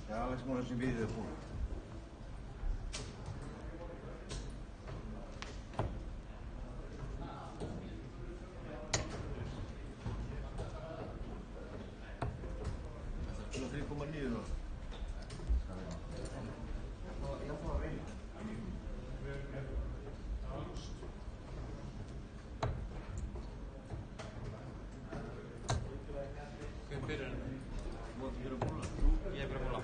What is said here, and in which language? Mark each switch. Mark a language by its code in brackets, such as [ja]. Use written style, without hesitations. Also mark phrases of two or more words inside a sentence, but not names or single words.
[es] máximo no se pide de puro. Lo tenés como anillo, ¿no? [is] Hver byrjar henni? Þú átt að gera búla. Ég er bara að búla.